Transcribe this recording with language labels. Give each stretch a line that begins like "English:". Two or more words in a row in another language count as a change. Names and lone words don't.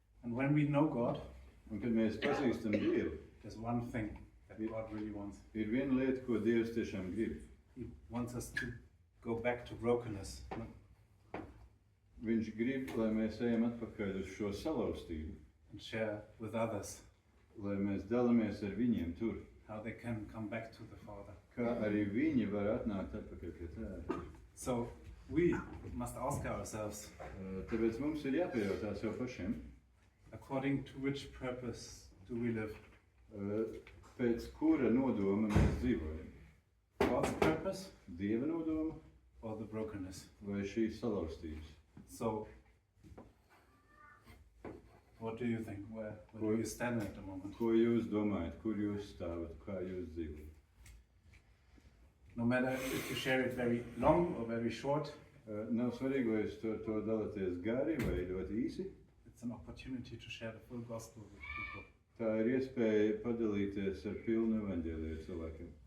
English: And when we know God,
Latvian: Un, kad mēs pazīstam Dievu,
English: there's one thing that God really wants.
Latvian: ir viena lieta, ko Dievs tiešām grib.
English: He wants us to go back to brokenness.
Latvian: Viņš grib, lai mēs ejam atpakaļ uz šo salauztību,
English: And share with others
Latvian: lai mēs dalāmies ar viņiem tur,
English: how they can come back to the Father.
Latvian: kā arī viņi var atnākt atpakaļ pie Tēva.
English: So we must ask ourselves,
Latvian: Tāpēc mums ir jāpajautā sev pašiem,
English: according to which purpose do we live?
Latvian: pēc kura nodoma mēs dzīvojam.
English: God's purpose
Latvian: Dieva nodoma
English: or the brokenness?
Latvian: vai šīs salauztības?
English: So, what do you think? Where do you stand at the moment?
Latvian: Ko jūs domājat, kur jūs stāvat, kā jūs dzīvojat?
English: No matter if you share it very long or very short,
Latvian: Nav svarīgi, vai jūs to dalāties gari vai ļoti īsi.
English: it's an opportunity to share the full gospel with people.
Latvian: Tā ir iespēja padalīties ar pilnu evaņģēliju cilvēkiem.